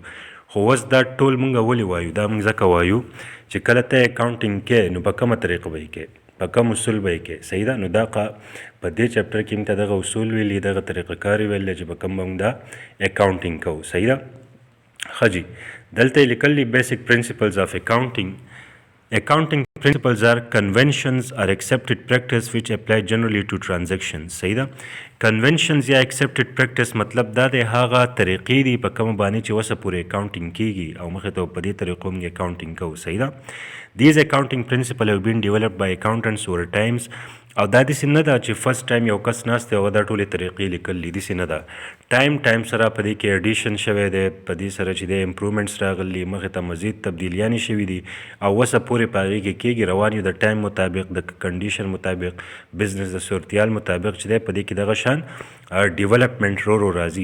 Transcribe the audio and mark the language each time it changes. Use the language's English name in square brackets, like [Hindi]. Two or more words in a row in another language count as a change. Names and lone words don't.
[Pashto] خو اوس دا ټول مونږ ولې وایو؟ دا مونږ ځکه وایو چې کله ته اکاونټینګ کې نو په کومه طریقه به یې کې، په کوم اصول به یې کې. صحیح ده. نو دا په دې چیپټر کې موږ ته دغه اصول ویلي، دغه طریقه کار ویل دی چې په کوم به موږ دا اکاونټینګ کوو. صحیح ده. ښه جی دلته یې لیکلي [English] basic principles of accounting. Accounting principles are conventions or accepted practice which apply generally to transactions. [Pashto] صحیح ده. conventions یا [English] accepted practice [Pashto] مطلب دا دی هغه طریقې دي په کومه باندې چې وسه پورې اکاونټینګ کیږي او مخې ته په دې طریقو موږ اکاونټینګ کوو. صحیح ده. [English] These accounting principles have been developed by accountants over times. [Pashto] او دا داسې نه ده چې [English] first time [Pashto] یو کس ناست دی او دا ټولې طریقې لیکلي، داسې نه ده. ټایم سره په دې کې ایډیشن شوی دی، په دې سره چې دی امپرومنټس راغلي، مخې ته مزید تبدیلیانې شوي دي او وسه پورې په هغې کې کېږي، روان یو د ټایم مطابق، د کنډیشن مطابق، بزنس د صورتیال مطابق چې دی په دې کې دغه شان ډیولپمنټ رو راځي.